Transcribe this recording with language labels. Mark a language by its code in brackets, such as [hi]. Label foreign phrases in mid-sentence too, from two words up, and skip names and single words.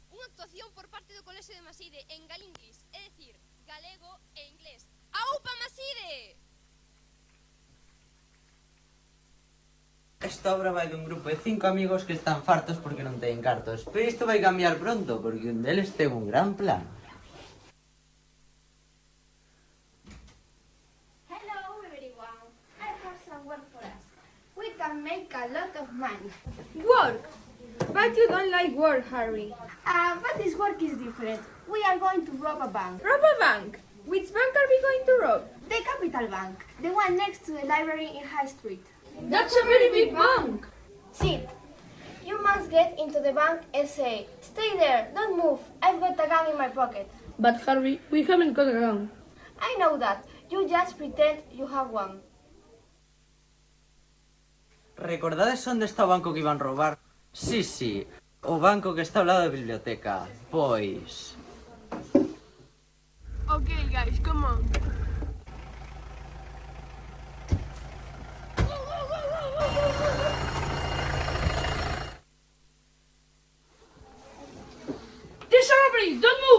[gl] actuación por parte do Colexio de Maside en Galinglis, é dicir, galego e inglés. Aupa Maside! Esta obra vai dun grupo de 5 amigos que están fartos porque non teñen cartos. Pero isto vai cambiar pronto, porque un deles ten un gran plan. [en] Hello everyone, I have some work for us. We can make a lot of money. Work! But you don't like work, Harry. But this work is different. We are going to rob a bank. Rob a bank? Which bank are we going to rob? The Capital Bank, the one next to the library in High Street. That's a very big bank. Sid, you must get into the bank and say, "Stay there, don't move, I've got a gun in my pocket." But Harry, we haven't got a gun. I know that, you just pretend you have one. [gl] Recordades onde está o banco que iban roubar? Sí, o banco que está ao lado da biblioteca. Pois... [en] Okay, guys, come on. There's a robbery! Don't move!